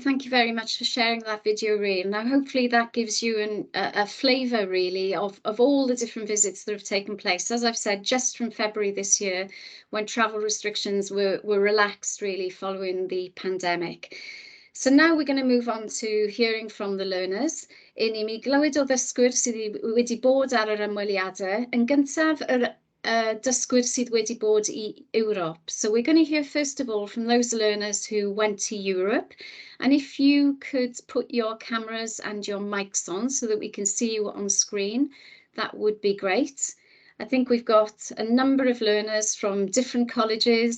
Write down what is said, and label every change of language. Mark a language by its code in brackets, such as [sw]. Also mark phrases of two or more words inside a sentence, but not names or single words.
[en] Thank you very much for sharing that video reel. Now, hopefully that gives you a flavour, really, of all the different visits that have taken place. As I've said, just from February this year, when travel restrictions were relaxed, really, following the pandemic. So now we're going to move on to hearing from the learners. [cy] I mi glywed o ddysgwyr sydd wedi bod ar yr ymweliadau. Yn gyntaf, dysgwyr sydd wedi bod I Europe. [en] So we're going to hear first of all from those learners who went to Europe. And if you could put your cameras and your mics on so that we can see you on screen, that would be great. I think we've got a number of learners from different colleges.